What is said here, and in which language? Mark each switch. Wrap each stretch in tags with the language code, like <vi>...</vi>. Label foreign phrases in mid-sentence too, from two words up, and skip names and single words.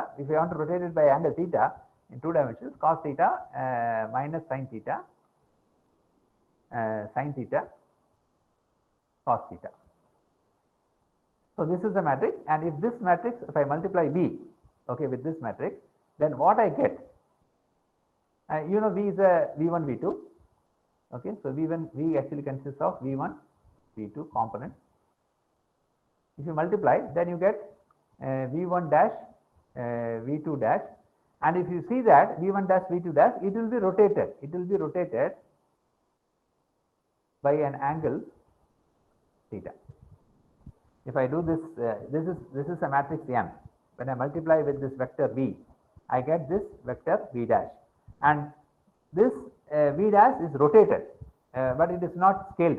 <en>If you want to rotate it by angle theta in 2 dimensions, cos theta minus sin theta, cos theta. So this is the matrix, and if this matrix, if I multiply v, okay, with this matrix, then what I get? You know, v is a v1, v2. Okay, so v actually consists of v1, v2 components. If you multiply, then you get v1 dash, v2 dash, and if you see that v1 dash, v2 dash, it will be rotated. It will be rotated by an angle theta. If I do this, this is a matrix M. When I multiply with this vector v, I get this vector v dash, and this v dash is rotated, but it is not scaled.</en>